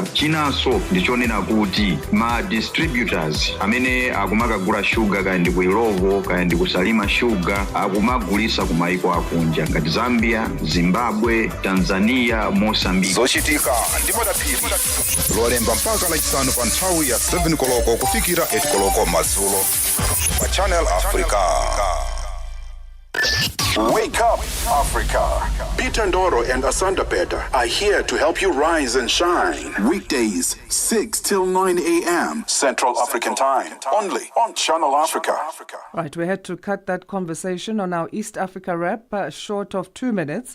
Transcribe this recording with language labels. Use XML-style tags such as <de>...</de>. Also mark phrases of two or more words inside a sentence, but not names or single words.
<ny>Chinanso ndichonena kuti ma distributors amene akumakagula shuga kaya ndi ku Irovo kaya ndi kusalima shuga akumagulisa kumaiko akunja ngati Zambia, Zimbabwe, Tanzania, Mozambique. Zochitika ndimodapiri lolemba mpaka lachisanu pa nthawi ya 7 koloko kufikira 8 koloko madzulo pa Channel Africa.</ny> <en>Wake up, Africa. Peter Ndoro and Asanda Beda are here to help you rise and shine. Weekdays, 6 till 9 a.m. Central African Time. Only on Channel Africa. Right, we had to cut that conversation on our East Africa wrap short of 2 minutes.</en>